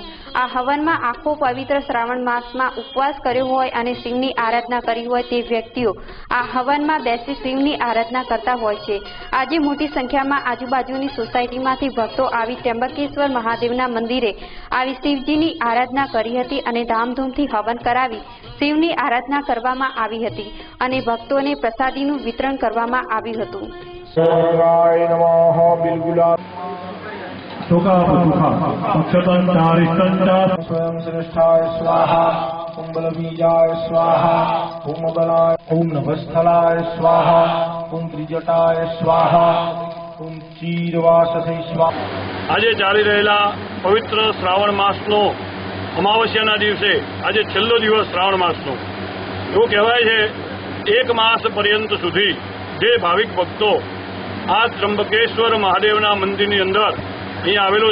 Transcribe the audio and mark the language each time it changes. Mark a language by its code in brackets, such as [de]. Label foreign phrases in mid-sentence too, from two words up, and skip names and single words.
[gu] આ હવનમાં આખો પવિત્ર શ્રાવણ માસમાં ઉપવાસ કર્યો હોય અને શિવની આરાધના કરી હોય તે વ્યક્તિઓ આ હવનમાં બેસી શિવની આરાધના કરતા હોય છે। આજે મોટી સંખ્યામાં આજુબાજુની સોસાયટીમાંથી ભક્તો આવી ત્ર્યંબકેશ્વર મહાદેવના મંદિરે આવી શિવજીની આરાધના કરી હતી અને ધામધૂમથી હવન કરાવી શિવની આરાધના કરવામાં આવી હતી અને ભક્તોને પ્રસાદીનું વિતરણ કરવામાં આવ્યું હતું। [sa] स्वयं श्रेष्ठाय स्वाहा ओम बलबीजाय स्वाहा ओम बलाय ओम नभस्थलाय स्वाहा ओम त्रिजटाय स्वाहा ओम चीरवाससे स्वाहा। [gu] આજે ચાલી રહેલા પવિત્ર શ્રાવણ માસનો અમાવસ્યાના દિવસે આજે છેલ્લો દિવસ શ્રાવણ માસનો એવું કહેવાય છે એક માસ પર્યંત સુધી જે ભાવિક ભક્તો આ ત્ર્યંબકેશ્વર મહાદેવના મંદિરની અંદર અહીં આવેલું